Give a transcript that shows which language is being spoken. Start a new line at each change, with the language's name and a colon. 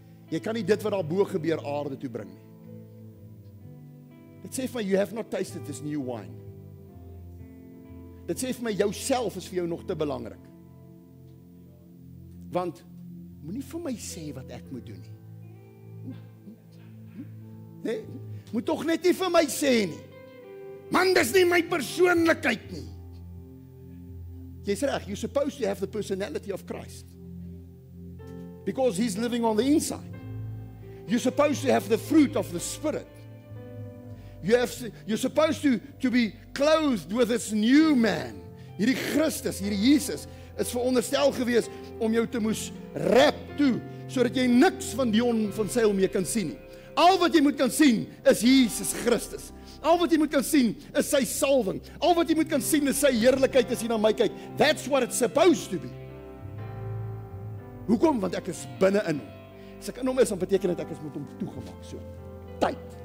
Afrikaans: Jy kan nie dit wat daar bo gebeur aarde toe bring nie. Dit sê vir my,
English: you have not tasted this new wine.
Afrikaans: Dit sê vir my, jouself is vir jou nog te belangrik. Want, moenie vir my sê wat ek moet doen nie. Nee, moet tog net nie vir my sê nie. Man, dis nie my persoonlikheid nie. Jy's reg,
English: you're supposed to have the personality of Christ. Because he's living on the inside. You're supposed to have the fruit of the Spirit. You're supposed to be clothed with this new man.
Afrikaans: Hierdie Christus, hierdie Jesus, is veronderstel gewees om jou te moes rap toe, sodat jy niks van Dion van Sail meer kan sien nie. Al wat jy moet kan sien, is Jesus Christus. Al wat jy moet kan sien, is sy salwing. Al wat jy moet kan sien, is sy heerlikheid as jy na my kyk.
English: That's what it's supposed to be.
Afrikaans: Hoekom? Want ek is binne in hom. As ek in hom is, dan beteken dit ek is met hom toegemaak. So, tyd.